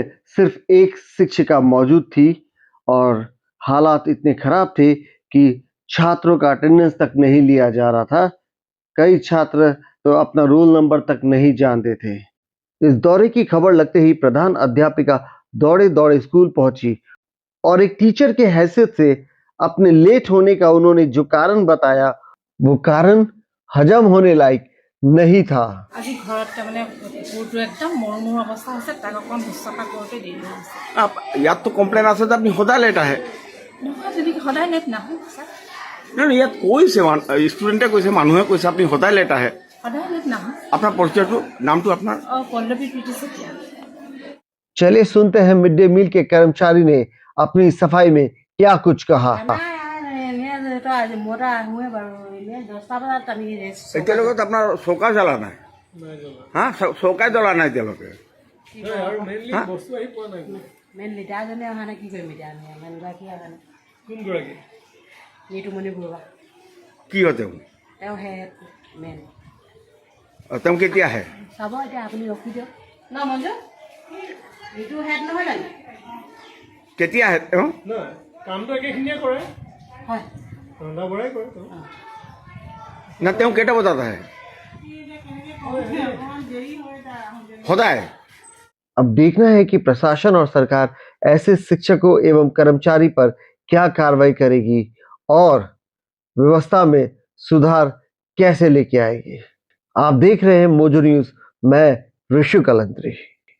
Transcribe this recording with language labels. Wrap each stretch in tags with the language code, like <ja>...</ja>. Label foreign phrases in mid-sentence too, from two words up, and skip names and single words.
<hi>सिर्फ एक शिक्षिका मौजूद थी और हालात इतने खराब थे कि छात्रों का अटेंडेंस तक नहीं लिया जा रहा था कई छात्र तो अपना</hi> <en>roll number</en> <hi>तक नहीं जानते थे इस दौरे की खबर लगते ही प्रधान अध्यापिका दौड़े दौड़े स्कूल पहुंची और एक टीचर के हैसियत से अपने लेट होने का उन्होंने जो कारण बताया वो कारण हजम होने लायक नहीं था</hi> <as>আজি ঘৰত মানে পুৰটো একদম মৰমৰ অৱস্থা আছে তাক অকণ শুশ্ৰূষা কৰোঁতে দেৰি হৈছে ইয়াত তো কমপ্লেইন আছে যে আপুনি সদায় লেট আহে নহয় যদি সদায় লেট নাহোঁ ছাৰ নহয় ইয়াত কৈছে ষ্টুডেণ্টে কৈছে মানুহে কৈছে আপুনি সদায় লেট আহে সদায় লেট নাহোঁ আপোনাৰ পৰিচয়টো নামটো আপোনাৰ পল্লৱী প্ৰীতি চেতিয়া</as> <hi>चलिए सुनते हैं</hi> <en>mid day meal</en> <hi>के कर्मचारी ने अपनी सफाई में क्या कुछ कहा</hi> <as>এতিয়ালৈকে আপোনাৰ চৌকা জ্বলা নাই হা চৌকাই জ্বলা নাই এতিয়ালৈকে মেইন লিডাৰজনে অহা নাই কি কৰিম এতিয়া আমি মেইনগৰাকী অহা নাই কোনগৰাকী নিতুমণি বৰুৱা কি হয় তেওঁ হে মেইন তেওঁ কেতিয়া আহে চাব এতিয়া আপুনি ৰখি দিয়ক ন মঞ্জু এইটো হেড নহয় জানো কেতিয়া আহে তেওঁ কামটো একেখিনিয়ে কৰে হয় ৰন্ধা বঢ়াই কৰে না তেওঁ কেইটা বজাত আহে সদায়</as> <hi>अब देखना है कि प्रशासन और सरकार ऐसे शिक्षकों एवं कर्मचारी पर क्या कार्रवाई करेगी और व्यवस्था में सुधार कैसे लेके आएगी। आप देख रहे हैं मोजो न्यूज, मैं ऋषु कलंत्री।</hi>